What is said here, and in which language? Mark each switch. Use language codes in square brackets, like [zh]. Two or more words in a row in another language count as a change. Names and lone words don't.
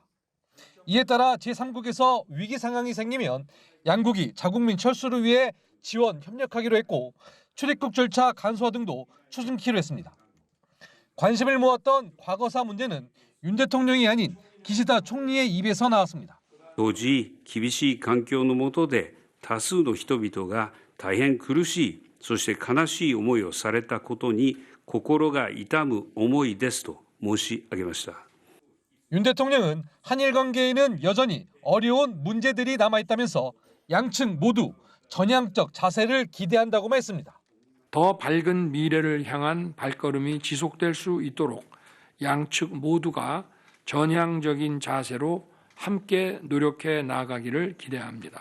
[ko] 이에 따라 제3국에서 위기 상황이 생기면 양국이 자국민 철수를 위해 지원, 협력하기로 했고 출입국 절차 간소화 등도 추진키로 했습니다. 관심을 모았던 과거사 문제는 윤 대통령이 아닌 기시다 총리의 입에서 나왔습니다. [ja] 当時厳しい環境の下で多数の人々が大変苦しいそして悲しい思いをされたことに心が痛む思いですと申し上げました。 [ko] 윤 대통령은 한일 관계에는 여전히 어려운 문제들이 남아있다면서 양측 모두 전향적 자세를 기대한다고 말했습니다. 더 밝은 미래를 향한 발걸음이 지속될 수 있도록 양측 모두가 전향적인 자세로 함께 노력해 나가기를 기대합니다.